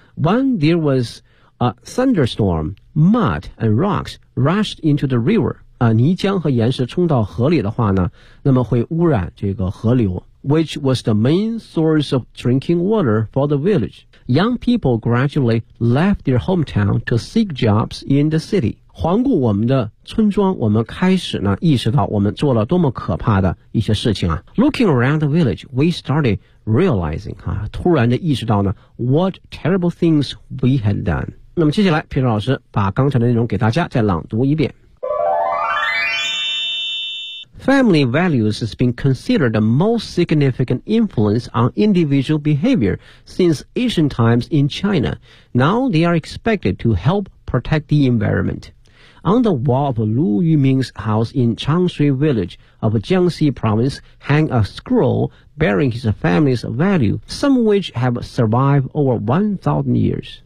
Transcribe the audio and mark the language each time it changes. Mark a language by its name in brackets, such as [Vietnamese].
[English] When there was a thunderstorm, mud and rocks rushed into the river, [Chinese] 啊，泥浆和岩石冲到河里的话呢，那么会污染这个河流， [English] which was the main source of drinking water for the villageYoung people gradually left their hometown to seek jobs in the city. [Chinese] 环顾我们的村庄，我们开始呢意识到我们做了多么可怕的一些事情啊。 [English] Looking around the village, we started realizing, [Chinese] 啊，突然的意识到呢 [English] what terrible things we had done. [Chinese] 那么接下来皮特老师把刚才的内容给大家再朗读一遍。 [English] Family values has been considered the most significant influence on individual behavior since ancient times in China. Now they are expected to help protect the environment. On the wall of Lu Yuming's house in Changshui Village of Jiangxi Province hang a scroll bearing his family's value, some of which have survived over 1,000 years.